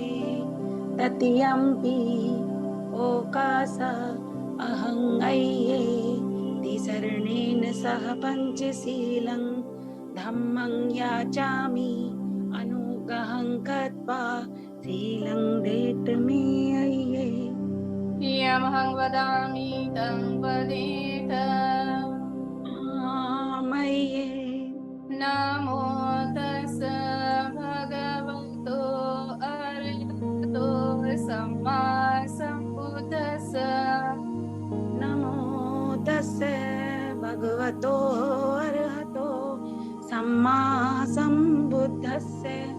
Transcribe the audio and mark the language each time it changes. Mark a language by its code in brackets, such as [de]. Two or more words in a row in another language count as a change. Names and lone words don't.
[pi] तृतीयंपि ओकास अहं अय्ये तिसरणेन सह पञ्चशीलं धम्मं याचामि अनुग्रहं कृत्वा शीलं देत मे अय्ये। यमहं वदामि तं वदेत मय्ये। नमो तस् भगवतो अरहतो सम्मा सम्बुद्धस्स। नमो तस्य भगवतो अरहतो सम्मा सम्बुद्धस्य।